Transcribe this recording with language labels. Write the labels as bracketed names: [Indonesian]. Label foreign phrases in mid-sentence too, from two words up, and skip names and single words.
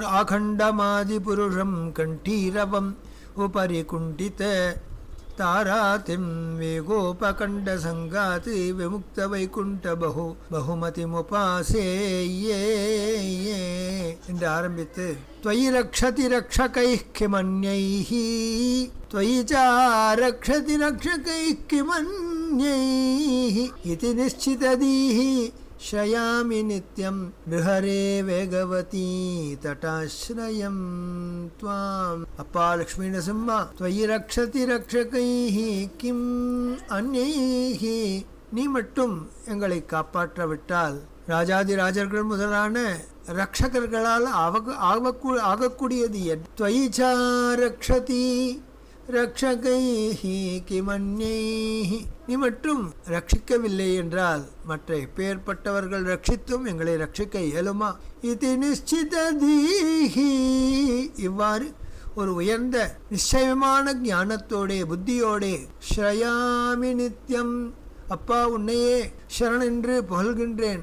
[Sanskrit] आकण्ठमादि पुरुषम् कण्ठीरवम् उपरि कुण्ठित धाराधिम् वेगोपकण्ठ सङ्गात् विमुक्त वैकुण्ठ बहुमति मुपासे [Tamil] என்று ஆரம்பித்து [Sanskrit] त्वयि रक्षति रक्षकैः किमन्यैः त्वयि च रक्षति रक्षकैः किमन्यैः इति निश्चितधीः श्रयामि नित्यं नृहरे वेगवती तटाश्रयं त्वाम्. [Tamil] அப்பா லக்ஷ்மி நரசிம்மா, [Sanskrit] त्वयि रक्षति रक्षकैः किम् अन्यैः, [Tamil] நீ மட்டும் எங்களை காப்பாற்ற விட்டால் ராஜாதி ராஜர்கள் முதலான ரக்ஷகர்களால் ஆகக்கூடியது என். [Sanskrit] त्वयि च रक्षति रक्षकैः किमन्यैः, [Tamil] நீ மட்டும் ரட்சிக்கவில்லை என்றால் மற்ற எப்பேற்பட்டவர்கள் ரட்சித்தும் எங்களை ரட்சிக்க இயலுமா? இது நிச்சிததீஹி, இவ்வாறு ஒரு உயர்ந்த நிச்சயமான ஞானத்தோடே புத்தியோடே [Sanskrit] श्रयामि नित्यम्, [Tamil] அப்பா உன்னையே சரணென்று புகழ்கின்றேன்.